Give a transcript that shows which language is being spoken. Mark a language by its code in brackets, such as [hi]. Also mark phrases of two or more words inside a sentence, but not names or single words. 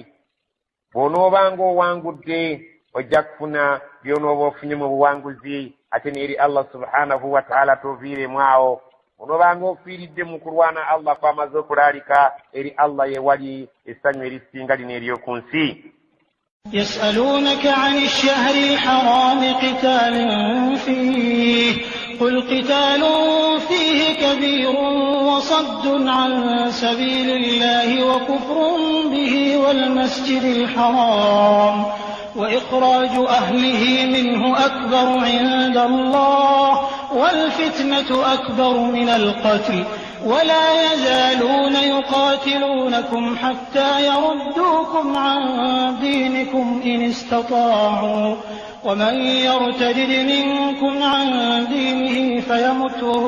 [lg] Bw'onoobanga owangudde ojja kufuna by'onooba ofunye mu buwanguzi, ate n'eri [ar] الله سبحانه وتعالى [lg] toviiremu awo. Bw'onoobanga ofiiridde mu kulwana Allah kw'amaze okulaalika, [ar] إلى الله [lg] wali essanyu erisinga lino ery'oku nsi. [ar] يسألونك عن الشهر الحرام قتال فيه قل قتال فيه كبير وصد عن سبيل الله وكفر به والمسجد الحرام وإخراج أهله منه أكبر عند الله والفتنة أكبر من القتل ولا يزالون يقاتلونكم حتى يردوكم عن دينكم إن استطاعوا ومن يرتد منكم عن دينه فيمت